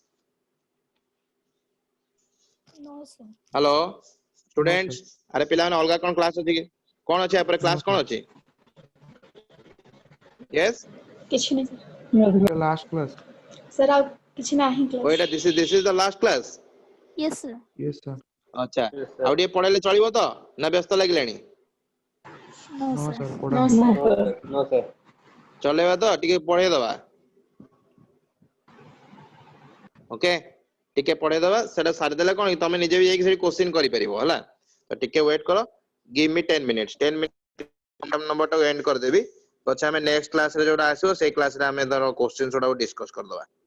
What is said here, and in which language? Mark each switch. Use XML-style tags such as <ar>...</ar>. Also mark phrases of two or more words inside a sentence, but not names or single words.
<en>No, sir. ହ୍ୟାଲୋ No, ସ୍ଟୁଡେଣ୍ଟସ୍ sir.</en> <or>ଆରେ ପିଲାମାନେ ଅଲଗା କଣ କ୍ଲାସ ଅଛି କି କଣ ଅଛି ୟା ପରେ</or> <en>No,</en> <or>କ୍ଲାସ କଣ</or> <en>sir.</en> <or>ଅଛି ୟେସ୍ କିଛି ନାହିଁ</or> <en>The last class.</en> <or>ସାର୍ ଆଉ କିଛି ନାହିଁ ଓ</or> <en>କ୍ଲାସ୍</en> <or>ଏଟା</or> <en>this is the last class Yes, sir. Yes, sir.</en> <or>ଆଚ୍ଛା</or> <en>Yes, sir.</en> <or>ଆଉ ଟିକେ ପଢେଇଲେ ଚଳିବ ତ ନା ବ୍ୟସ୍ତ ଲାଗିଲାଣି</or> <en>No, No, sir. sir. No, Pardon. sir. No, sir. No, sir.</en> <or>ଚଲେଇବା ତ ଟିକେ ପଢେଇଦବା ଓକେ ଟିକେ ପଢେଇଦବା ସେଟା ସାରିଦେଲେ କଣ କି ତମେ ନିଜେ ବି ଯାଇକି ସେଠି କ୍ୱେଶ୍ଚିନ୍ କରିପାରିବ ହେଲା ତ ଟିକେ ୱେଟ୍ କର</or> <en>give me 10 minutes 10 minutes</en> <or>ନମ୍ବର ଟାକୁ ଏଣ୍ଡ କରିଦେବି ପଛେ ଆମେ ନେକ୍ସଟ କ୍ଲାସ ରେ ଯୋଉଟା ଆସିବ ସେଇ କ୍ଲାସ ରେ ଆମେ ଧର କ୍ୱେଶ୍ଚିନ୍ସ ଗୁଡାକୁ ଡିସ୍କସ୍ କରିଦବା</or>